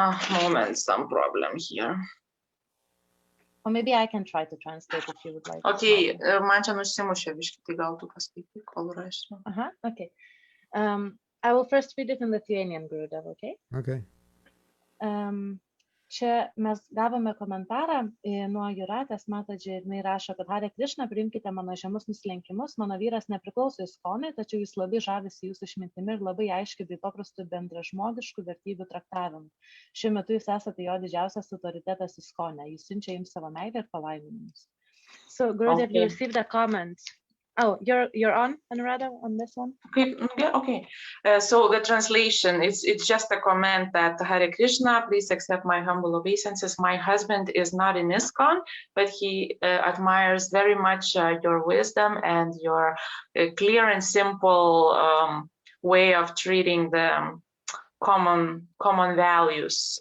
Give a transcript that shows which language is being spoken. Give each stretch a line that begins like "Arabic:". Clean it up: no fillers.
English: Moment, some problem here. Or maybe I can try to translate if you would like.
Lithuanian: Okay, man čia nusimušė biškį, tai gal tu paskaityk, kol rašau.
English: Okay. I will first read it in Lithuanian, Gurudev, okay? Okay.
Lithuanian: Čia mes gavome komentarą nuo Juratės Mataji ir jinai rašo, kad Hare Krishna, priimkite mano žemus nusilenkimus, mano vyras nepriklauso Iskonui, tačiau jis labai žavisi jūsų išmintimi ir labai aiškiai bei paprastų bendražmogiškų vertybių traktavimu. Šiuo metu jūs esate jo didžiausias autoritetas Iskone, jis siunčia jums savo meilę ir palaiminimus.
English: So Gurudev, you Okay. received a comment. Oh, you're on, Anuradha, on this one? Okay. So the translation, it's just a comment that Hare Krishna, please accept my humble obeisances. My husband is not in ISKCON, but he admires very much your wisdom and your clear and simple way of treating the common values.